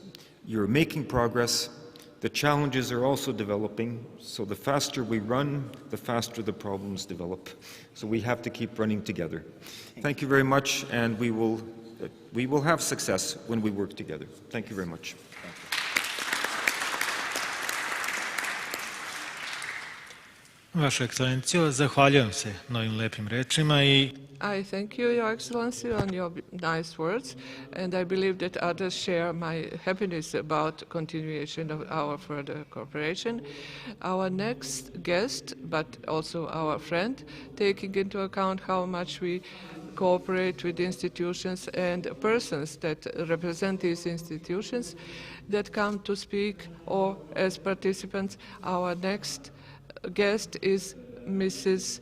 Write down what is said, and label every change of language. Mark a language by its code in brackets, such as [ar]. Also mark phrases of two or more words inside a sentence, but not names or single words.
[en] You're making progress. The challenges are also developing, so the faster we run, the faster the problems develop. So we have to keep running together. Thank you very much, and we will have success when we work together. Thank you very much. [sr] Vaša ekscelencijo, zahvaljujem se na ovim lepim rečima I [en] thank you, Your Excellency, on your nice words, and I believe that others share my happiness about continuation of our further cooperation. Our next guest, but also our friend, taking into account how much we cooperate with institutions and persons that represent these institutions that come to speak or as participants, our next guest is Mrs.